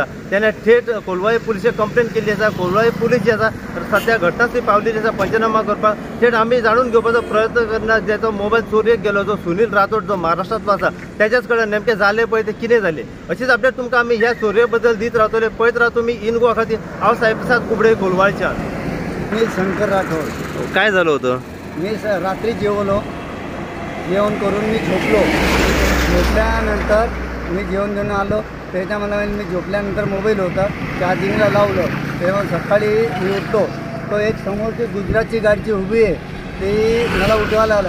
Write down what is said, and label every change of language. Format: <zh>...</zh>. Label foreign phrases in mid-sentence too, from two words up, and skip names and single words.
<kok>तेणे थेट कोलवाळे पुलिशेक कंप्लेन केल्ली आसा. कोलवाळे पुलीस जी आसा सद्या घटनास्थळी पावलेली आसा पंचनामा करपाक. थेट आमी जाणून घेवपाचो प्रयत्न करना जेचो मोबायल चोरयेक गेलो जो सुनील राठोड जो महाराष्ट्रांतलो आसा त्याच्याच कडेन नेमकें जालें पळय तें कितें जालें अशीच अपडेट तुमकां आमी ह्या चोरये बद्दल दीत रावतले. पळयत राहा तुमी इन गोवा खातीर. हांव साईप्रसाद कुबडे कोलवाळच्यान.</kok> <mr>मी शंकर राठोड. काय झालं होतं? मी रात्री जेवलो, जेवण करून मी झोपलो. झोपल्यानंतर मी जेवण घेऊन आलो. त्याच्यामध्ये मी झोपल्यानंतर मोबाईल होता चार्जिंगला लावलं. तेव्हा सकाळी मी उठतो तो एक समोरची गुजरातची गाडीची उभी आहे ती मला उठवायला आला.</mr>